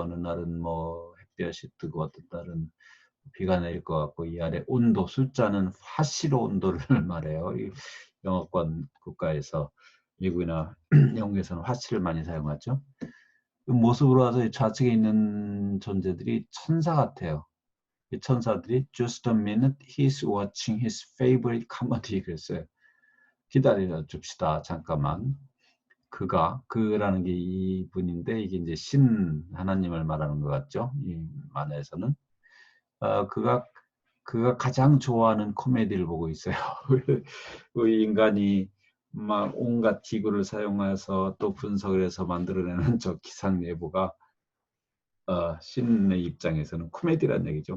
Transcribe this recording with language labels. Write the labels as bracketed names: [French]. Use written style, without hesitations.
[Korean] 어느 날은 뭐 햇볕이 뜨고 어떤 날은 비가 내릴 것 같고 이 아래 온도 숫자는 화씨로 온도를 말해요. 이 영어권 국가에서 미국이나 영국에서는 화씨를 많이 사용하죠. 그 모습으로 와서 좌측에 있는 존재들이 천사 같아요. 이 천사들이 [English] just a minute he's watching his favorite comedy [Korean] 그랬어요. 기다려 줍시다. 잠깐만. 그라는 게 이분인데 이게 이제 신 하나님을 말하는 것 같죠. 이 만화에서는 그가 가장 좋아하는 코미디를 보고 있어요. 그 인간이 막 온갖 기구를 사용해서 또 분석을 해서 만들어내는 저 기상 예보가 신의 입장에서는 코미디란 얘기죠.